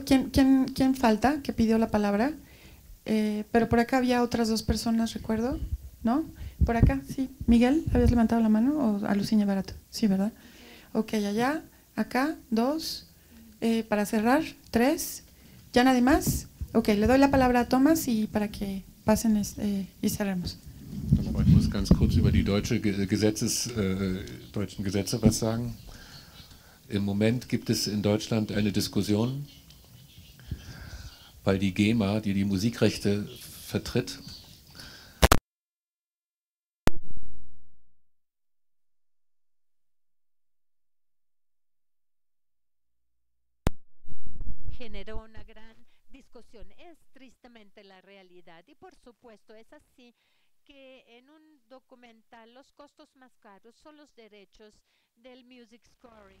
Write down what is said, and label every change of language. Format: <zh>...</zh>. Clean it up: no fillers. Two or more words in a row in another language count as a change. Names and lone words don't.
<es>¿Quién falta que pidió la palabra? Pero por acá había otras dos personas, recuerdo, ¿no? Por acá, sí. Miguel, ¿habías levantado la mano? ¿O a Luciña Barato? Sí, ¿verdad? Ok, allá, acá, 2. Para cerrar, 3. ¿Ya nadie más? Ok, le doy la palabra a Tomás y para que pasen y cerremos.</es> <de>Ich muss ganz kurz über die deutschen Gesetze was sagen. Im Moment gibt es in Deutschland eine Diskussion, weil die GEMA, die Musikrechte vertritt,</de> <es>generó una gran discusión. Es tristemente la realidad, y por supuesto es así que en un documental los costos más caros son los derechos del</es> <en>music scoring.</en>